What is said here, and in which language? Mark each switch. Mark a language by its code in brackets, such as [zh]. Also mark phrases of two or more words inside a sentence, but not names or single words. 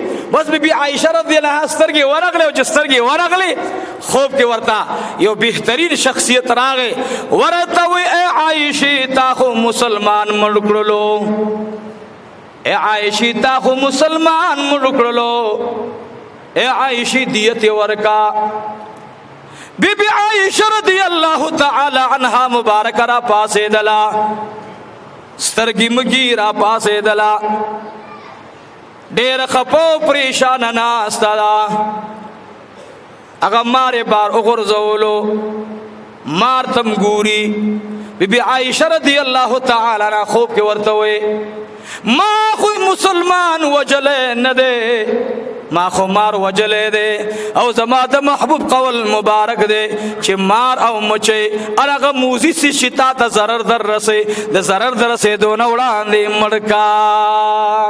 [ps] بس بیبي عایشه [ar] رضی الله عنها [ps] سترګې ورغلې او چې سترګې ورغلې خوب کې ورته یو بهترین شخصیت راغی. ورته وی ای عایشې تا خو مسلمان مړ کړلو، ای عایشې تا خو مسلمان مړ کړلو، ای عایشې دیت یې ورکا. بیبی عائشہ [ar] رضی اللہ تعالی عنہا [ps] مبارک را پاسېدله، سترګې مږی را پاسېدله، ډېره خپه پریشانه ناسته ده. هغه مار یې بار وغورځولو، مار تم ګوري. بیبي عائشہ [ar] رضی اللہ تعالی عنہا [ps] خوب کې ورته وی ما خو مسلمان وجلی نه دی، ما خو مار وجلی دی او زما د محبوب قول مبارک دی چې مار او مچۍ هغه موزي سي شتا ته ضرر در رسي، د ضرر در رسېدو نه وړاندې مړ کا.